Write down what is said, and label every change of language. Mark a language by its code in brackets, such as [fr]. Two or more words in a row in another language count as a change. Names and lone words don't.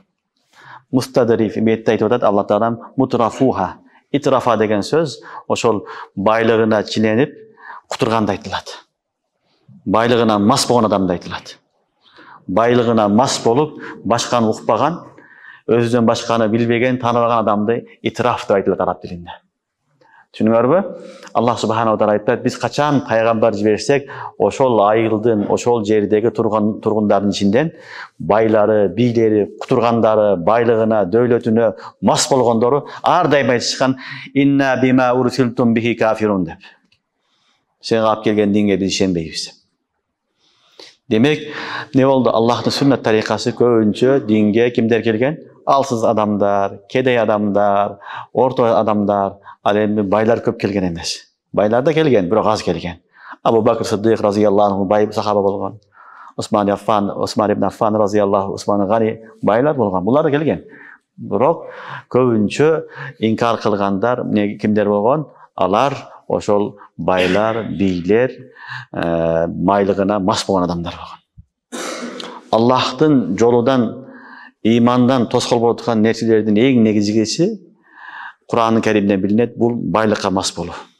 [ky] Мустадриф метте айтып атат, Алла Таалам мутрафуха, итрафа деген сөз ошол байлыгына чиленип кутурганды айтылат. Байлыгына мас болгон адамды айтылат. Байлыгына мас болуп, башканы укпаган, өзүнөн башканы билбеген, тааныбаган адамды итраф деп айтылат араб тилинде. Түшүнүңөрбү? [ar] الله سبحانه وتعالى [ky] айтат, биз качан пайгамбар жиберсек, ошол айылдын, ошол жердеги тургундардын ичинден байлары, бийлери, кутургандары, байлыгына, дөөлөтүнө мас болгондору ар дайым айтышкан [ar] إنا بما أرسلتم به كافرون [ky] деп. Сен алып келген динге биз ишенбейбиз. Демек, не болду? Аллахтын сүннөт тарикасы көбүнчө динге кимдер келген? Алсыз адамдар, кедей адамдар, орто адамдар, ал эми байлар көп келген эмес. Байлар да келген, бирок аз келген. Абу Бакр Сиддик [ar] رضي الله عنه [ky] бай сахаба болгон. Усман ибн Аффан разияллаху Усман Гани байлар болгон. Булар да келген. Бирок көбүнчө инкар кылгандар кимдер болгон? Алар ошол байлар, бийлер, майлыгына мас болгон адамдар болгон. Аллахтын жолудан, имандан тоскоол болуп аткан нерселердин эң негизгиси Кур'ан-ы Керимден билинет, бул байлыкка мас болуу.